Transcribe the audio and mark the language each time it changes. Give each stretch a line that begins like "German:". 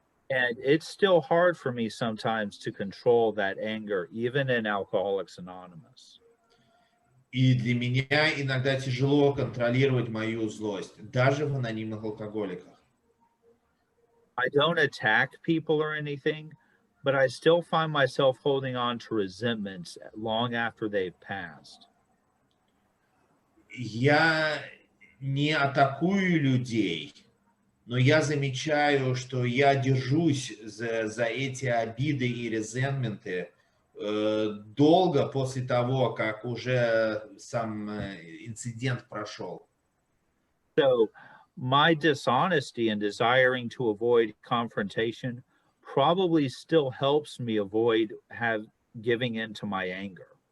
English: And it's still hard for me sometimes to control that anger, even in Alcoholics Anonymous.
Russian: И для меня иногда тяжело контролировать мою злость, даже в анонимных алкоголиках.
English: I don't attack people or anything, but I still find myself holding on to resentments long after they've passed.
Russian: Я не атакую людей, но я замечаю, что я держусь за эти обиды и резентменты долго после того, как уже сам инцидент прошел.
English: So my dishonesty and desiring to avoid confrontation probably still helps me avoid giving in to my anger.